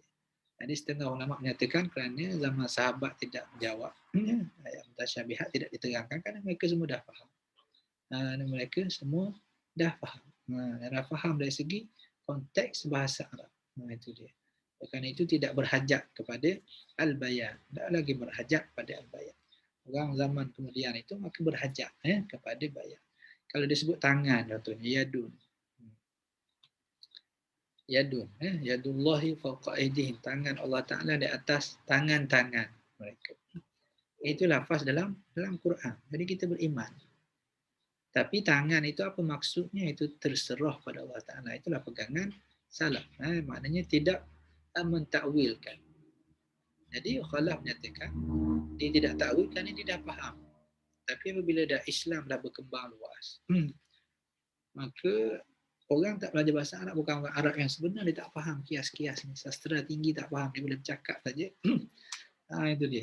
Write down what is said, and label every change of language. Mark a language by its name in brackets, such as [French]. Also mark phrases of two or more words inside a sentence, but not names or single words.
[Malay] Jadi setengah ulama menyatakan kerana zaman sahabat tidak menjawab ayat mutasyabihat tidak diterangkan kerana mereka semua dah faham. Dan mereka semua dah faham. Dah faham dari segi konteks bahasa Arab. Itu dia. Kerana itu tidak berhajat kepada al-bayan. Tak lagi berhajat kepada al-bayan. Orang zaman kemudian itu maka berhajat kepada bayan. Kalau disebut tangan contohnya yadun. [Arabic] يد، يد الله فوق أيديهم, [Malay] tangan Allah Taala di atas tangan-tangan mereka. Itu lafaz dalam Quran. Jadi kita beriman. Tapi tangan itu apa maksudnya? Itu terserah pada Allah Taala. Itulah pegangan salaf. Maknanya tidak mentakwilkan. Jadi Khalaf menyatakan dia tidak takwil kerana dia dah faham. Tapi apabila dah Islam dah berkembang luas, maka orang tak belajar bahasa Arab, bukan orang Arab yang sebenar, dia tak faham kias-kias ni. Sastra tinggi tak faham, dia boleh bercakap saja. Itu dia.